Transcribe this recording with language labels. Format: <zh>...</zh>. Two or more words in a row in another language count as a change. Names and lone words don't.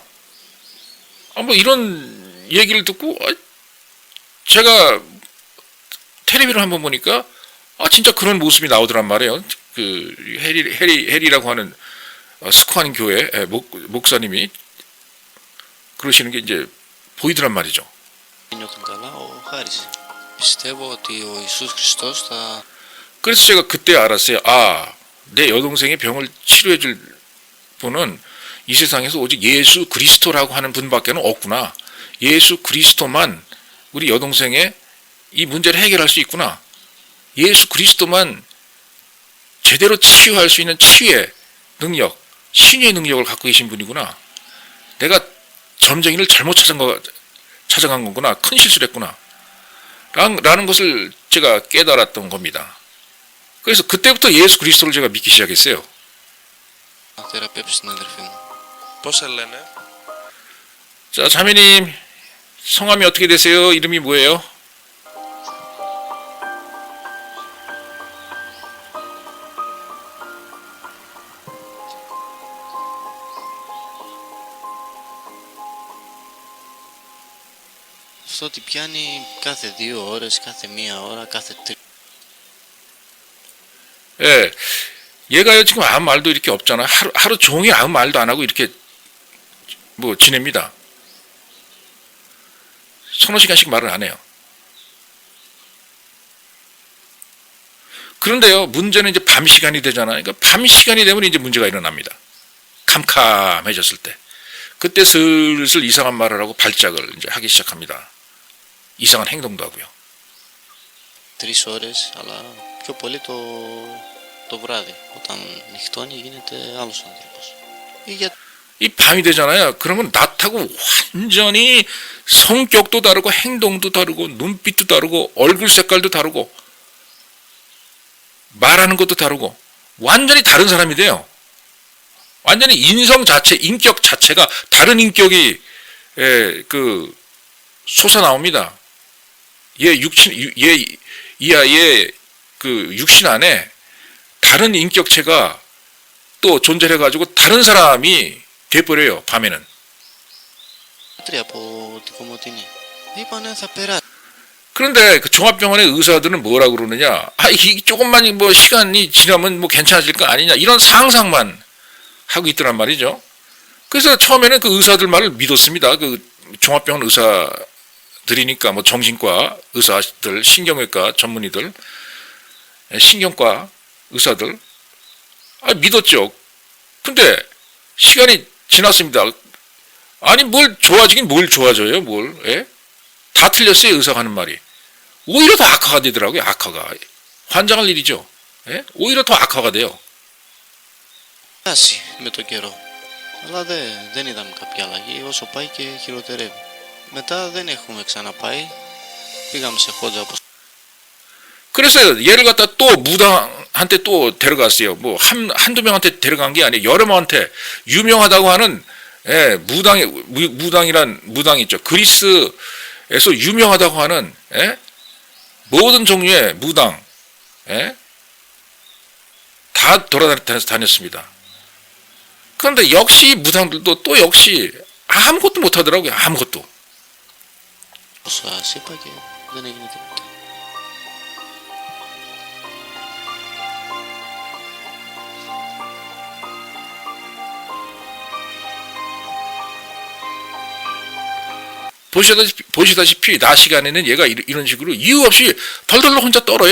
<ko>뭐 이런 얘기를 듣고 제가 텔레비를 한번 보니까 진짜 그런 모습이 나오더란 말이에요. 그 해리라고 하는 스코하는 교회 목사님이 그러시는 게 이제 보이더란 말이죠.</ko> <el>νιώθουν καλά, ο Χάρης. Πιστεύω ότι ο Ιησούς Χριστός θα...</el> <ko>그래서 제가 그때 알았어요. 내 여동생의 병을 치료해 줄 분은 이 세상에서 오직 예수 그리스도라고 하는 분밖에는 없구나. 예수 그리스도만 우리 여동생의 이 문제를 해결할 수 있구나. 예수 그리스도만 제대로 치유할 수 있는 치유의 능력, 신유의 능력을 갖고 계신 분이구나. 내가 점쟁이를 잘못 찾아간 거구나. 큰 실수를 했구나. 라는 것을 제가 깨달았던 겁니다. 그래서 그때부터 예수 그리스도를 제가 믿기 시작했어요.</ko> <el>Να θεραπεύσει την αδερφή μου. Πώς σε λένε?</el> <ko>자, 자매님 성함이 어떻게 되세요? 이름이 뭐예요?</ko> <el>Αυτό ότι πιάνει κάθε 2 ώρες, κάθε 1 ώρα, κάθε 3.</el> <ko>예, 얘가요 지금 아무 말도 이렇게 없잖아. 하루 종일 아무 말도 안 하고 이렇게 뭐 지냅니다. 서너 시간씩 말을 안 해요. 그런데요, 문제는 이제 밤 시간이 되잖아요. 그러니까 밤 시간이 되면 이제 문제가 일어납니다. 캄캄해졌을 때. 그때 슬슬 이상한 말을 하고 발작을 이제 하기 시작합니다. 이상한 행동도 하고요.</ko> <el>3 ώρες, αλλά πιο πολύ το βράδυ. Όταν νυχτώνει γίνεται άλλος άνθρωπος. Ή για</el> <ko>이 밤이 되잖아요. 그러면 낮하고 완전히 성격도 다르고 행동도 다르고 눈빛도 다르고 얼굴 색깔도 다르고 말하는 것도 다르고 완전히 다른 사람이 돼요. 완전히 인성 자체, 인격 자체가 다른 인격이 솟아 나옵니다. 이 아이의 그 육신 안에 다른 인격체가 또 존재해 가지고 다른 사람이 돼버려요. 밤에는.</ko> <el>από την Κομοτηνή. είπανε θα περάσει.</el> <ko>그런데 그 종합병원의 의사들은 뭐라 그러느냐? 이 조금만 뭐 시간이 지나면 뭐 괜찮아질 거 아니냐? 이런 상상만 하고 있더란 말이죠. 그래서 처음에는 그 의사들 말을 믿었습니다. 그 종합병원 의사들이니까 뭐 정신과 의사들, 신경외과 전문의들, 신경과 의사들 믿었죠. 근데 시간이 지났습니다. 아니 뭘 좋아지긴 뭘 좋아져요? 뭘? 예? 다 틀렸어요. 의사가 하는 말이. 오히려 더 악화가 되더라고요. 악화가. 환장할 일이죠. 예? 오히려 더 악화가 돼요.</ko> <el>περάσει με τον καιρό. Αλλά δεν είδαμε κάποια αλλαγή, όσο πάει και χειροτερεύει. Μετά δεν έχουμε ξαναπάει. πήγαμε σε χόντζα όπως</el> <ko>그래서 얘를 갖다 또 무당한테 또 데려갔어요. 뭐 한두 명한테 데려간 게 아니에요. 여러 명한테 유명하다고 하는 무당 있죠. 그리스에서 유명하다고 하는 모든 종류의 무당 다 돌아다녔습니다. 그런데 역시 무당들도 또 역시 아무것도 못하더라고요. 아무것도.</ko> <el>σας είπα και δεν έγινε τίποτα.</el> <ko>보시다시피 낮 시간에는 얘가 이런 식으로 이유 없이 덜덜 혼자 떨어요.</ko>